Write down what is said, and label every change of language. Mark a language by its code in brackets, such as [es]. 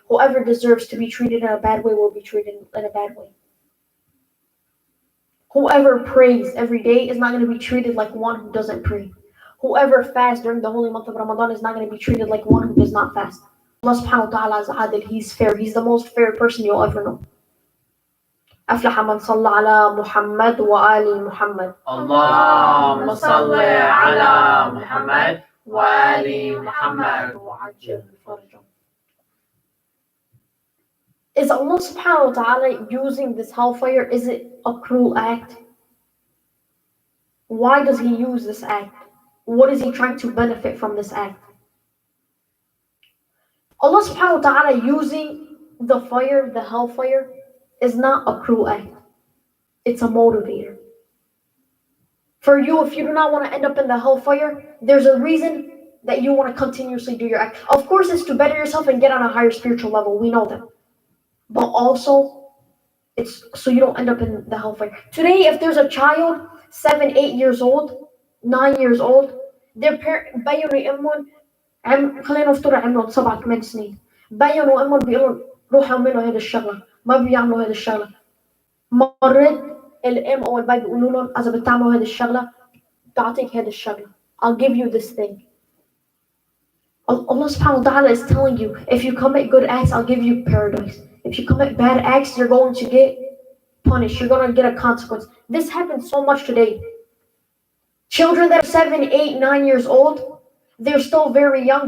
[en] Whoever deserves to be treated in a bad way will be treated in a bad way. Whoever prays every day is not going to be treated like one who doesn't pray. Whoever fasts during the holy month of Ramadan is not going to be treated like one who does not fast. Allah subhanahu wa ta'ala is adil, He's fair, He's the most fair person you'll ever know. [ar] أفلح من صلى على محمد وآل محمد. اللهم صل على محمد وآل محمد وعجل فرجهم. [en] Is Allah subhanahu wa ta'ala using this hellfire? Is it a cruel act? Why does He use this act? What is He trying to benefit from this act? Allah subhanahu wa ta'ala using the fire, the hellfire, is not a cruel act. It's a motivator. For you, if you do not want to end up in the hellfire, there's a reason that you want to continuously do your act. Of course, it's to better yourself and get on a higher spiritual level. We know that. But also, it's so you don't end up in the hellfire. [ar] Today, if there's a child, 7, 8 years old, 9 years old, [en] their parent [ar] بينوا يأمون خلينا نفترض عمرهم 7 8 سنين بينوا أمهم بيقولوا روحوا اعملوا هذه الشغلة ما بيعملوا هذه الشغلة مرات الأم أو البي بيقولوا لهم إذا بتعملوا هذه الشغلة بعطيك هذه الشغلة [en] I'll give you this thing. Allah subhanahu wa ta'ala is telling you, if you commit good acts, I'll give you paradise. If you commit bad acts, you're going to get punished. You're going to get a consequence. This happens so much today. Children that are 7, 8, 9 years old, they're still very young.